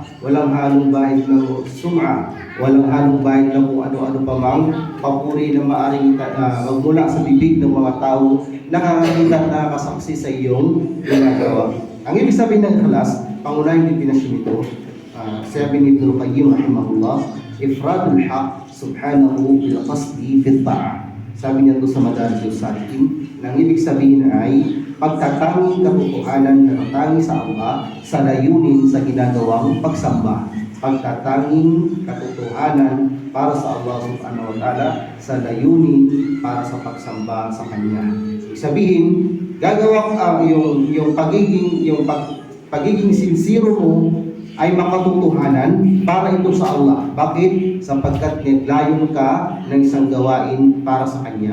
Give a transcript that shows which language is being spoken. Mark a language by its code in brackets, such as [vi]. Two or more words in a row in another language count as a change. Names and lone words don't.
[tl] Walang halong bahid ng sum'a. Walang halong bahid ng kung ano-ano pa mang papuri na maaaring magmula sa bibig ng mga tao nakakakita at nakakasaksi sa iyong ginagawa. Ang ibig sabihin ng ikhlas, pangunahing definasyon nito, sabi ni Ibnul Qayyim rahimahullah, [ar] إفراد الحق سبحانه بالقصد في الطاعة. [tl] Sabi niya ito sa Madarijus Salikin, nang ibig sabihin ay pagtatanging katotohanan na natangi sa Allah sa layunin sa ginagawang pagsamba. Pagtatanging katotohanan para sa Allah [ar] سبحانه وتعالى [tl] sa layunin para sa pagsamba sa Kanya. Ibig sabihin, gagawa yung pagiging sincere mo ay makatotohanan para ito sa Allah. Bakit? Sapagkat naglayon ka ng isang gawain para sa Kanya.